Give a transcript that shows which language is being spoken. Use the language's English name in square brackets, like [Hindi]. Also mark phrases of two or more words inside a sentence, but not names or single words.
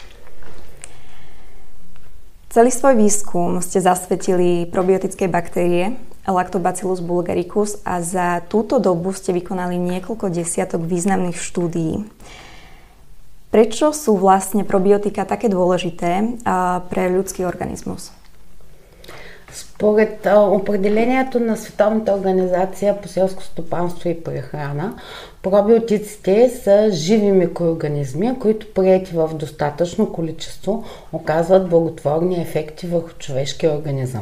[Slovak] Celý svoj výskum ste zasvetili probiotickej baktérie Lactobacillus bulgaricus a za túto dobu ste vykonali niekoľko desiatok významných štúdií. Prečo sú vlastne probiotika také dôležité pre ľudský организmus? [Bulgarian] Според определението на Световната организация по селско стопанство и прехрана, пробиотиците са живи микроорганизми, които приети в достатъчно количество оказват благотворни ефекти върху човешкия организъм.